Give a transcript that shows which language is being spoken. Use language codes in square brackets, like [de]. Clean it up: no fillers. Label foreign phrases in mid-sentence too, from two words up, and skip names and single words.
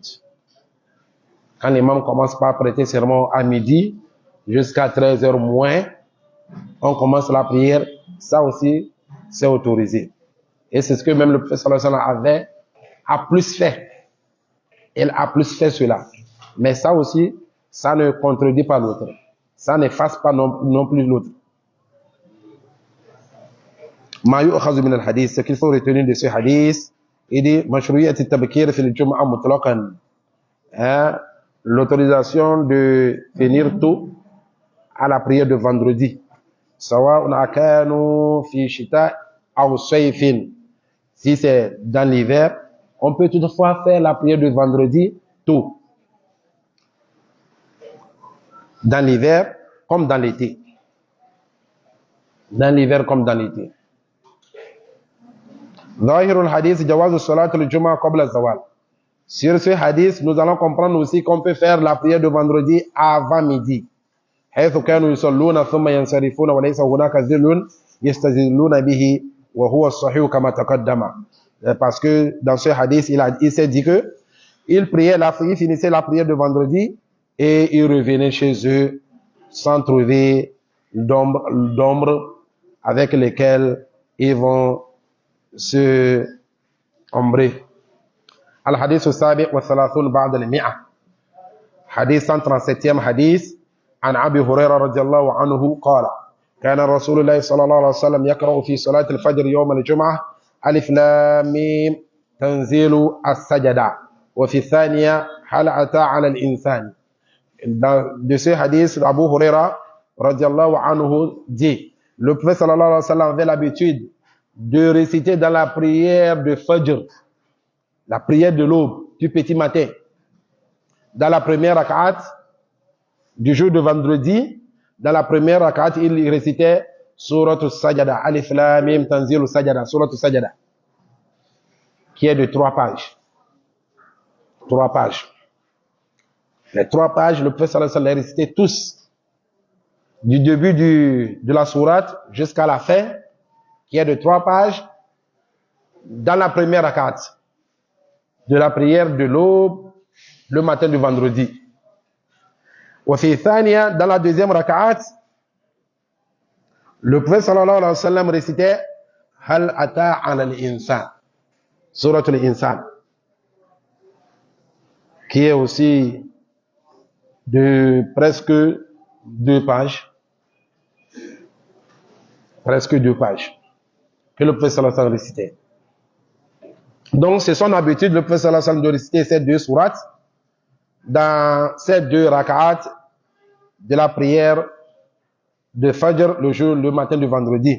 [fr] Quand l'imam commence par prêter serment à midi, jusqu'à 13 heures moins, on commence la prière, ça aussi, c'est autorisé. Et c'est ce que même le prophète [ar] صلى الله عليه وسلم [fr] a plus fait. Il a plus fait cela. Mais ça aussi, ça ne contredit pas l'autre. Ça n'efface pas non plus l'autre. [ar] ما يؤخذ من الحديث, [fr] ce qu'il faut retenir de ce hadith, il dit [ar] مشروعية التبكير في الجمعة مطلقا. [fr] L'autorisation de venir tôt à la prière de vendredi. [ar] سواء أكانوا في شتاء أو صيف. [fr] Si c'est dans l'hiver, on peut toutefois faire la prière de vendredi tôt. Dans l'hiver comme dans l'été. Dans l'hiver comme dans l'été. [ar] ظاهر الحديث جواز صلاة الجمعة قبل الزوال. [fr] Sur ce hadith, nous allons comprendre aussi qu'on peut faire la prière de vendredi avant midi. [ar] حيث كانوا يصلون ثم ينصرفون وليس هناك ذل يستذلون به وهو الصحيح كما تقدم. [fr] Parce que dans ce hadith, il s'est dit que ils finissaient la prière de vendredi et ils revenaient chez eux sans trouver d'ombre avec lesquelles ils vont se ombrer. [ar] الحديث السابع والثلاثون بعد المئة. حديث 137 حديث عن أبي هريرة رضي الله عنه قال كان رسول الله صلى الله عليه وسلم يقرأ في صلاة الفجر يوم الجمعة ألف لام ميم تنزيل السجدة وفي الثانية هل أتى على الإنسان. [fr] De ce hadith, Abu Huraira [ar] رضي الله عنه [fr] dit, le prophète [ar] صلى الله عليه وسلم [fr] avait l'habitude de réciter dans la prière de Fajr, la prière de l'aube, du petit matin. Dans la première rak'at du jour de vendredi, dans la première rak'at, il récitait [ar] سورة السجدة ألف لام ميم تنزيل السجدة سورة السجدة, [fr] qui est de 3 pages. 3 pages. Les 3 pages, le prophète [ar] صلى الله عليه وسلم [fr] les récitait tous, du début de la sourate jusqu'à la fin, qui est de 3 pages, dans la première rak'at de la prière de l'aube, le matin du vendredi. [ar] وفي ثانية, [fr] dans la deuxième rak'at, le prophète [ar] صلى الله عليه وسلم [fr] récitait [ar] هل أتى على الإنسان سورة الإنسان, [fr] qui est aussi de presque 2 pages. Presque 2 pages. Que le prophète [ar] صلى الله عليه وسلم [fr] récitait. Donc, c'est son habitude, le prophète [ar] صلى الله عليه وسلم, [fr] de réciter ces 2 sourates dans ces 2 rak'at de la prière de Fajr le matin du vendredi.